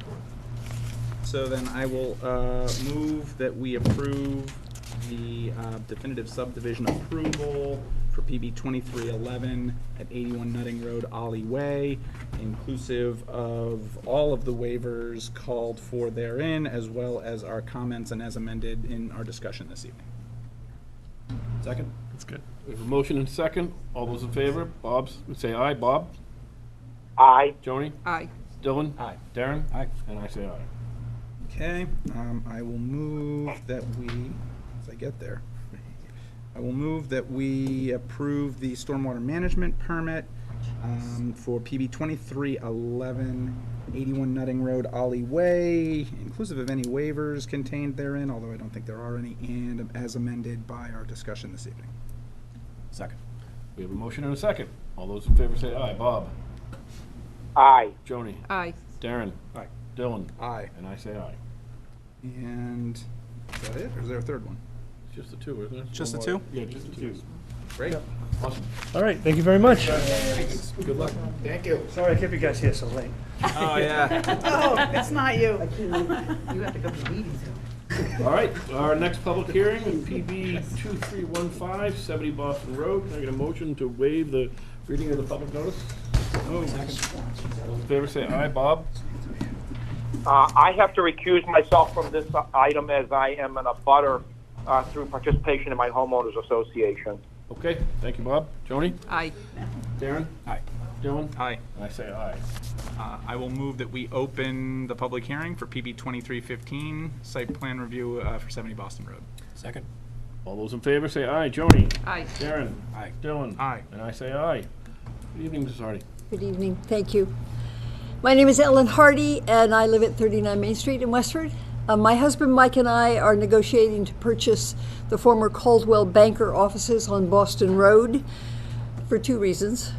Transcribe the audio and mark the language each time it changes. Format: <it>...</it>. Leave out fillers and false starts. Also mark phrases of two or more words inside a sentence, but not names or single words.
<en>So then I will move that we approve the definitive subdivision approval for PB 2311 at 81 Nutting Road, Ollie Way, inclusive of all of the waivers called for therein, as well as our comments and as amended in our discussion this evening. Second? That's good. We have a motion and second. All those in favor? Say aye. Bob? Aye. Joni? Aye. Dylan? Aye. Darren? Aye. And I say aye. Okay, I will move that we, as I get there, I will move that we approve the stormwater management permit for PB 2311, 81 Nutting Road, Ollie Way, inclusive of any waivers contained therein, although I don't think there are any, and as amended by our discussion this evening. Second. We have a motion and a second. All those in favor say aye. Bob? Aye. Joni? Aye. Darren? Aye. Dylan? Aye. And I say aye. And is that it, or is there a third one? It's just the two, isn't it? Just the Stormwater- two? Yeah, just the two. Great. Awesome. All right, thank you very much. Good luck. Thank you. Sorry I kept you guys here so late. Oh, yeah. Oh, it's not you. You have to go to meetings. All right, our next public hearing is PB 2315, 70 Boston Road. Can I get a motion to waive the reading of the public notice? All those in favor say aye. Bob? I have to recuse myself from this item as I am in a butter through participation in my homeowners association. Okay, thank you, Bob. Joni? Aye. Darren? Aye. Dylan? Aye. And I say aye. I will move that we open the public hearing for PB 2315, site plan review for 70 Boston Road. Second. All those in favor say aye. Joni? Aye. Darren? Aye. Dylan? Aye. And I say aye. Good evening, Mrs. Hardy. Good evening. Thank you. My name is Ellen Hardy, and I live at 39 Main Street in Westford. My husband Mike and I are negotiating to purchase the former Caldwell Banker offices on Boston Road for two reasons.</en>